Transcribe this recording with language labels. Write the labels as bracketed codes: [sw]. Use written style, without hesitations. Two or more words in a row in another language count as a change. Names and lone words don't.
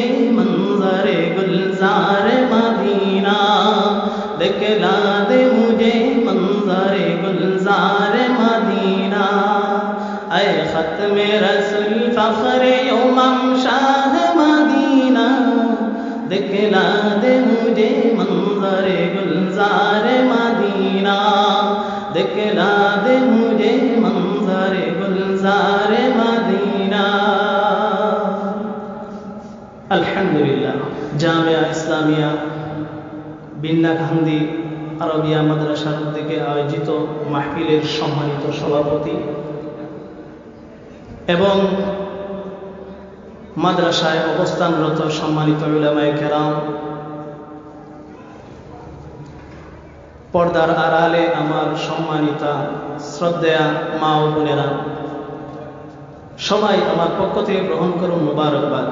[ur] منظر گلزار مدینہ دکھلا دے مجھے منظر گلزار مدینہ اے ختم رسول فخر امم شاہ مدینہ دکھلا دے مجھے منظر گلزار مدینہ دکھلا دے مجھے منظر گلزار مدینہ [bn] আলহামদুলিল্লাহ জামিয়া ইসলামিয়া বিন্নাকান্দি আরবিয়া মাদ্রাসার উদ্যোগে আয়োজিত মাহফিলের সম্মানিত সভাপতি এবং মাদ্রাসায় অবস্থানরত সম্মানিত উলামায়ে কেরাম, পর্দার আড়ালে আমার সম্মানিতা শ্রদ্ধেয়া মা ও বোনেরা, সবাই আমার পক্ষ থেকে গ্রহণ করুন মুবারকবাদ।